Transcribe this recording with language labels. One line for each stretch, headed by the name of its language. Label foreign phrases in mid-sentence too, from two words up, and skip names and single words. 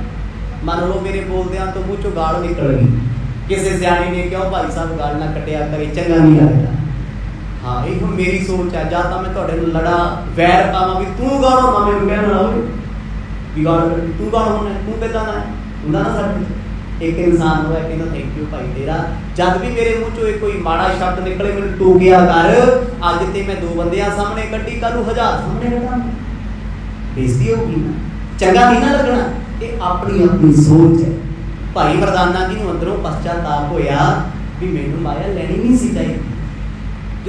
Punjabi: ਮੰਨ ਲਓ ਮੇਰੇ ਬੋਲਦਿਆਂ ਤੋਂ ਮੂੰਹ ਚੋਂ ਗਾਲ ਨਿਕਲ ਗਈ। ਕਿਸੇ ਸਿਆਣੇ ਨੇ ਕਿਹਾ ਭਾਈ ਸਾਹਿਬ ਗਾਲ ਨਾ ਕੱਟਿਆ ਕਰੇ, ਚੰਗਾ ਨਹੀਂ ਲੱਗਦਾ। ਹਾਂ ਇਹ ਹੁਣ ਮੇਰੀ ਸੋਚ ਹੈ। ਜਾਂ ਤਾਂ ਮੈਂ ਤੁਹਾਡੇ ਨਾਲ ਲੜਾ, ਵੈਰ ਪਾਵਾਂ ਵੀ ਤੂੰ ਗਾਲ ਹੋਣਾ, ਮੈਨੂੰ ਕਹਿਣ ਵਾਲਾ ਹੋਵੇ ਵੀ ਗਾਲ ਤੂੰ ਗਾਲ ਹੋਣਾ, ਤੂੰ ਕਿੱਦਾਂ ਦਾ ਹੁੰਦਾ ਨਾ ਸਾਡੇ। ਇਕ ਇਨਸਾਨ ਹੋਇਆ ਕਹਿੰਦਾ
English: thank you
Punjabi: ਭਾਈ ਤੇਰਾ, ਜਦ ਵੀ ਮੇਰੇ ਮੂੰਹ ਚੋਂ ਕੋਈ ਮਾੜਾ ਸ਼ਬਦ ਨਿਕਲੇ ਮੈਨੂੰ ਟੋਕਿਆ ਕਰ, ਅੱਜ ਤੇ ਮੈਂ 2 ਬੰਦਿਆਂ ਸਾਮ੍ਹਣੇ ਕੱਢੀ, ਕੱਲ੍ਹ ਨੂੰ 1000 ਸਾਮ੍ਹਣੇ ਕੱਢਾਂਗਾ, ਬੇਇੱਜ਼ਤੀ ਹੋਊਗੀ ਨਾ, ਚੰਗਾ ਨਹੀਂ ਨਾ ਲੱਗਣਾ।
Hindi: ये अपनी अपनी सोच है।
Punjabi: ਭਾਈ ਮਰਦਾਨਾ ਜੀ ਨੂੰ ਅੰਦਰੋਂ ਪਸ਼ਚਾਤਾਪ ਹੋਇਆ ਬਈ ਮੈਨੂੰ ਮਾਇਆ ਲੈਣੀ ਨਹੀਂ ਸੀ ਚਾਹੀਦੀ।